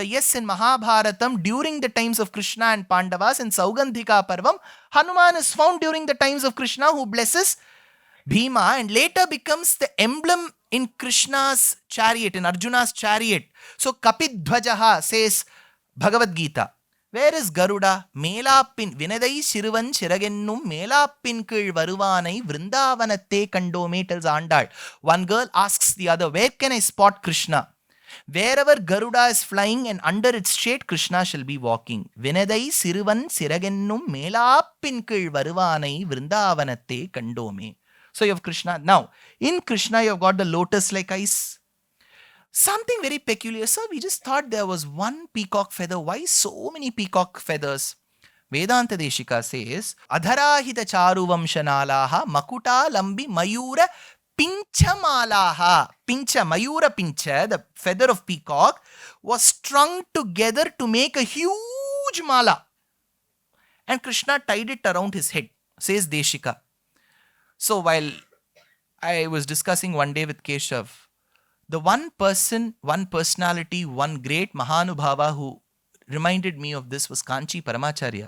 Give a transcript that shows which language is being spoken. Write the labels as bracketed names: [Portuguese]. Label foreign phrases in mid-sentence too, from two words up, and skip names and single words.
[English] Yes, in Mahabharatam, during the times of Krishna and Pandavas, in Saugandhika Parvam, Hanuman is found during the times of Krishna, who blesses Bhima and later becomes the emblem in Krishna's chariot, in Arjuna's chariot. So, Kapidhvajaha says Bhagavad Gita. Where is Garuda? [Tamil] மேலாப்பின் வினதை சிறுவன் சிறகென்னும் மேலாப்பின் கீழ் வருவானை விருந்தாவனத்தே கண்டோமே tells Andal. [English] One girl asks the other, where can I spot Krishna? Wherever Garuda is flying and under its shade, Krishna shall be walking. [Tamil] வினதை சிறுவன் சிறகென்னும் மேலாப்பின் கீழ் வருவானை விருந்தாவனத்தே கண்டோமே. [English] So you have Krishna. Now, in Krishna, you have got the lotus like eyes. Something very peculiar. Sir, we just thought there was one peacock feather. Why so many peacock feathers? [Sanskrit] Vedanta Deshika says, अधराहित चारु वंशनालः मकुट लम्बि मयूर पिञ्छमालः. पिञ्छ, मयूर पिञ्छ, [English] the feather of peacock, was strung together to make a huge mala. And Krishna tied it around his head, says Deshika. So while I was discussing one day with Keshav, the one person, one personality, one great Mahanubhava who reminded me of this was Kanchi Paramacharya.